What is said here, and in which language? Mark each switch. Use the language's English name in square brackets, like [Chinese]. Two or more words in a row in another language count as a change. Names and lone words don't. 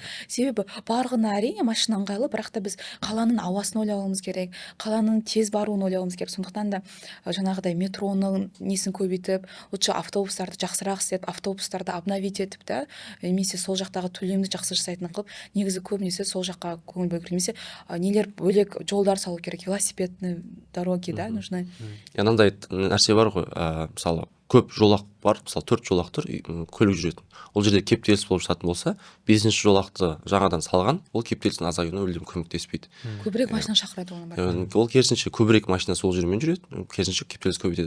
[Kazakh] Себебі барлығына әрине машина ыңғайлы, бірақ та біз қаланың ауасын ойлауымыз керек, қаланың тез баруын ойлауымыз керек. Сондықтан да жаңағыдай метроның несін көбейтіп, лучше автобустарды жақсырақ істеп, автобустарды обновить етіп та, немесе сол жақтағы төлемді жақсы жасайтын қылып, негізі көбінесе сол жаққа көңіл бөлу керек. Немесе нелер бөлек жолдар салу керек, [Russian] велосипедный дороги да нужны. [Kazakh] Мынандай нәрсе бар ғой, мысалы көп жолақ бар, мысалы 4 жолақ тұр, көлік жүретін. Ол жерде кептеліс болып жататын болса, 5-ші жолақты жаңадан салған, ол кептелістің азаюына мүлдем көмектеспейді. Көбірек машина шақырады оны бар. Ол керісінше көбірек машина сол жермен жүреді, керісінше кептеліс көбейтеді.